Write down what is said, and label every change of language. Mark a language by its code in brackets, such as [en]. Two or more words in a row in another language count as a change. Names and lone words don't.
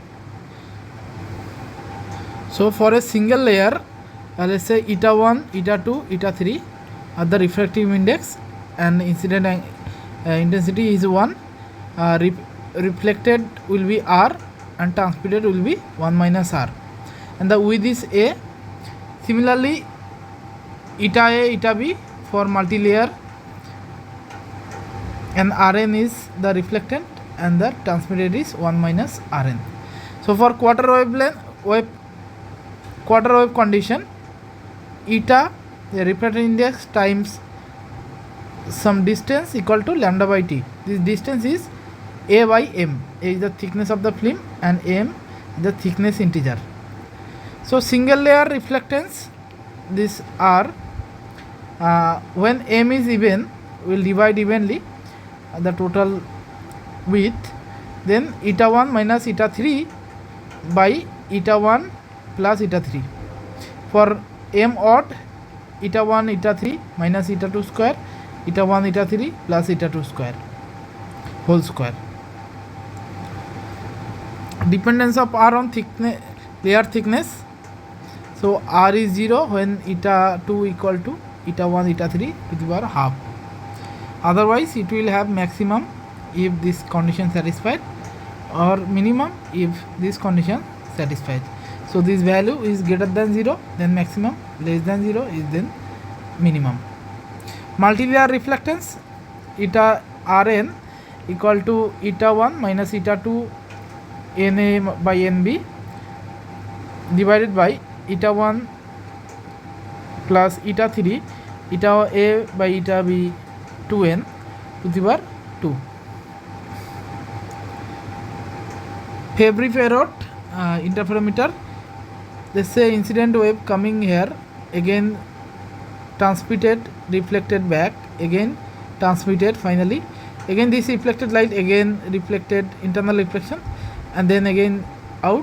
[en] So for a single layer, let's say eta 1, eta 2, eta 3 are the refractive index, and incident intensity is 1. Reflected will be r, and transmitted will be 1 minus r, and the width is a. Similarly, eta a, eta b for multi-layer, and Rn is the reflectant and the transmitted is 1 minus Rn. So for quarter wave condition, eta the refractive index times some distance equal to lambda by t. This distance is a by m. A is the thickness of the film and m is the thickness integer. So single layer reflectance, this r, when m is even, will divide evenly the total width, then eta 1 minus eta 3 by eta 1 plus eta 3. For m odd, eta 1 eta 3 minus eta 2 square, eta 1 eta 3 plus eta 2 square whole square. Dependence of r on layer thickness. So r is 0 when eta 2 equal to eta 1 eta 3 to the power half. Otherwise it will have maximum if this condition satisfied, or minimum if this condition satisfied. So this value is greater than 0, then maximum, less than 0 is then minimum. Multilayer reflectance, eta Rn equal to eta 1 minus eta 2 Na by Nb divided by eta 1 plus eta 3 eta A by eta B 2n to the power 2. Fabry-Perot interferometer. Let's say incident wave coming here, again transmitted, reflected back, again transmitted, finally again this reflected light, again reflected, internal reflection, and then again out.